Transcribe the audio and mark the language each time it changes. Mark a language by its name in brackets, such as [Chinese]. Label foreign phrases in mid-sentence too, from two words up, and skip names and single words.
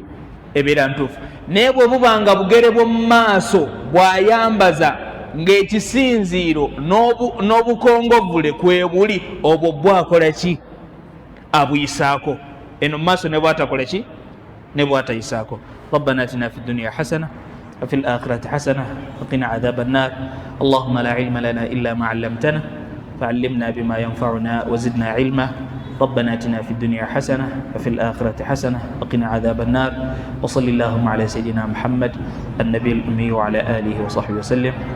[Ganda] Ebeera ntuufu. Naye bwe buba nga bugere bw'omu maaso bw'ayambaza ng'ekisinziiro n'obukongovule kwebuli, obwo bwakola ki? Abuyisaako. Eno mu maaso ne bwatakola ki? Ne bwatayisaako. [Arabic] ربنا آتنا في الدنيا حسنة وفي الآخرة حسنة وقنا عذاب النار. اللهم لا علم لنا إلا ما علمتنا فعلمنا بما ينفعنا وزدنا علما. ربنا آتنا في الدنيا حسنة وفي الآخرة حسنة وقنا عذاب النار. وصل اللهم على سيدنا محمد النبي الأمي وعلى آله وصحبه وسلم.